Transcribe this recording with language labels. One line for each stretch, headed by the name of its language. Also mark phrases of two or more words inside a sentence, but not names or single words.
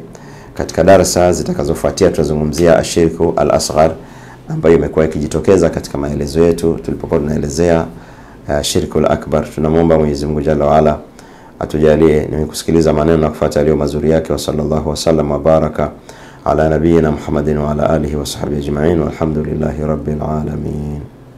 Swahili: Katika darasa zitakazofuatia tutazungumzia
Arabic: الشرك الأصغر
Swahili: ambayo imekuwa ikijitokeza katika maelezo yetu tulipokuwa tunaelezea
Arabic: الشرك الأكبر.
Swahili: Tunamuomba Mwenyezi Mungu
Arabic: جل وعلا
Swahili: atujalie ni kusikiliza maneno na kufuata yale mazuri yake.
Arabic: وصلى الله وسلم وبارك على نبينا محمد وعلى آله وصحبه أجمعين والحمد لله رب العالمين.